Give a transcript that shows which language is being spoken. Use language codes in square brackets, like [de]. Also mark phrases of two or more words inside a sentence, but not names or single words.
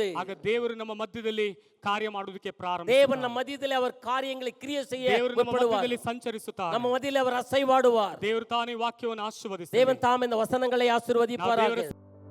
[kn] ಆಗ ದೇವರು ನಮ್ಮ ಮಧ್ಯದಲ್ಲಿ ಕಾರ್ಯ ಮಾಡುವುದಕ್ಕೆ ಪ್ರಾರಂಭ. [ta] தேவன் நம்ம மத்தியிலே அவர் காரியங்களை கிரியை செய்ய [kn] ದೇವರು ನಮ್ಮ [ta] முற்படுவார். [kn] ಮಧ್ಯದಲ್ಲಿ ಸಂಚರಿಸುತ್ತಾರೆ. [ta] நம்ம மத்தியிலே அவர் அசைவாடுவார். [kn] ದೇವರು ತಾನೇ ವಾಕ್ಯವನ್ನು ಆಶೀರ್ವದಿಸಿ [ta] தேவன் தாம் இந்த வசனங்களை ஆசீர்வதிப்பாராக.